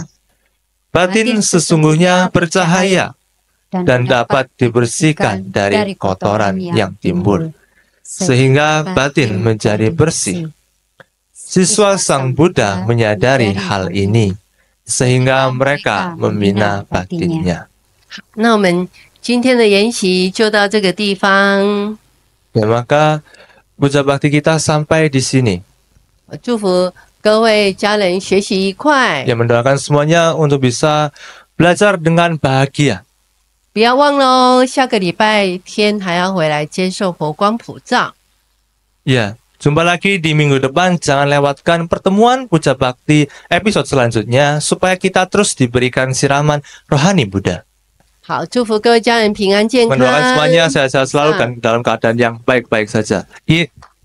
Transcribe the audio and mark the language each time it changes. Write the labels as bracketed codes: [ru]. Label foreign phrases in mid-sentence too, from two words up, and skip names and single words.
[id] Batin sesungguhnya bercahaya dan dapat dibersihkan dari kotoran yang timbul, sehingga batin menjadi bersih. Siswa Sang Buddha menyadari hal ini, sehingga mereka membina batinnya. [zh] 那我们今天的研习就到这个地方。 [id] Ya, maka puja bakti kita sampai di sini. [zh] 祝福各位家人学习愉快。 [id] Ya, mendoakan semuanya untuk bisa belajar dengan bahagia. [zh] 不要忘了哦，下个礼拜天还要回来接受佛光普照。 [id] Ya, jumpa lagi di minggu depan. Jangan lewatkan pertemuan puja bakti episode selanjutnya supaya kita terus diberikan siraman rohani Buddha. [zh] 好，祝福各位家人平安健康。 [id] Mendoakan semuanya sehat-sehat selalu dan dalam keadaan yang baik-baik saja.